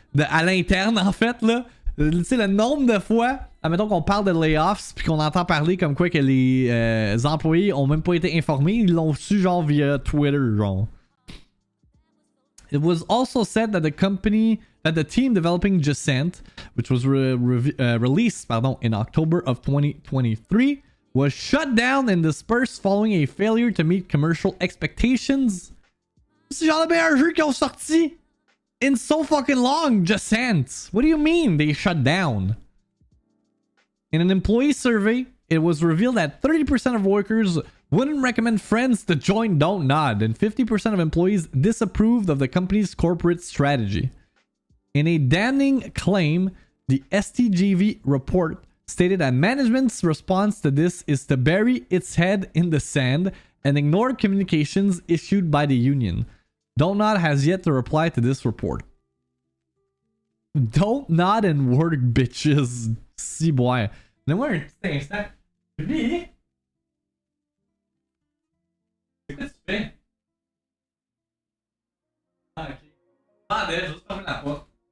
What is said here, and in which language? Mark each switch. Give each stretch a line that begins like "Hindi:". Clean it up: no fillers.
French: à l'interne, en fait, là. Tu sais, le nombre de fois, admettons qu'on parle de layoffs puis qu'on entend parler comme quoi que les employés ont même pas été informés, ils l'ont su genre via Twitter, genre.
English: It was also said that the team developing Descent, which was released in October of 2023, was shut down and dispersed following a failure to meet commercial expectations. C'est genre le meilleur jeu qu'ils ont sorti in so fucking long, Descent. What do you mean they shut down? In an employee survey, it was revealed that 30% of workers wouldn't recommend friends to join Don't Nod, and 50% of employees disapproved of the company's corporate strategy. In a damning claim, the STGV report stated that management's response to this is to bury its head in the sand and ignore communications issued by the union. Don't Nod has yet to reply to this report. Don't nod and work, bitches.
French: Si boy. Donne-moi un petit instant. Julie? C'est quoi tu fais? Ah, ok. Attendez, je vais juste fermer la porte.